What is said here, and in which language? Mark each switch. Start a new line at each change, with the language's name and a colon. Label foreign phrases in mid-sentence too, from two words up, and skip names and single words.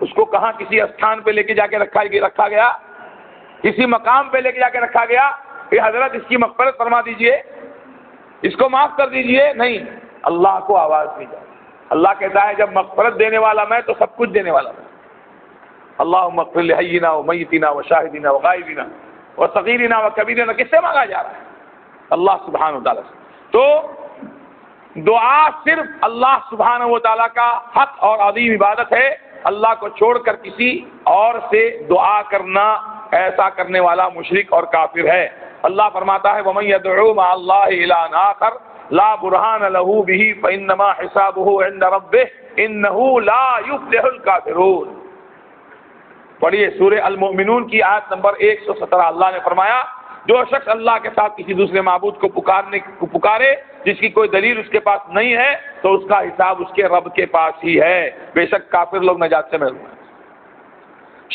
Urdu: اس کو کہاں کسی استھان پہ لے کے جا کے رکھا گیا، کسی مقام پہ لے کے جا کے رکھا گیا کہ حضرت اس کی مغفرت فرما دیجئے، اس کو معاف کر دیجئے؟ نہیں، اللہ کو آواز دی جائے۔ اللہ کہتا ہے جب مغفرت دینے والا میں تو سب کچھ دینے والا میں۔
Arabic: اللہم اغفر لحینا و میتنا و شاہدنا و غائبنا و صغیرنا و کبیرنا،
Urdu: کس سے مانگا جا رہا ہے؟ اللہ سبحانہ و تعالیٰ سے۔ تو دعا صرف اللہ سبحانہ و تعالیٰ کا حق اور عظیم عبادت ہے، اللہ کو چھوڑ کر کسی اور سے دعا کرنا ایسا کرنے والا مشرک اور کافر ہے۔ اللہ فرماتا ہے
Arabic: وَمَن يَدْعُو مَعَ اللَّهِ إِلَٰهًا آخَرَ لَا بُرْهَانَ لَهُ بِهِ فَإِنَّمَا حِسَابُهُ عِندَ رَبِّهِ إِنَّهُ لَا يُفْلِحُ الْكَافِرُونَ۔
Urdu: پڑھیے سورہ المؤمنون کی آیت نمبر 117۔ اللہ نے فرمایا جو شخص اللہ کے ساتھ کسی دوسرے معبود کو پکارے جس کی کوئی دلیل اس کے پاس نہیں ہے تو اس کا حساب اس کے رب کے پاس ہی ہے، بے شک کافر لوگ نجات سے محروم ہیں۔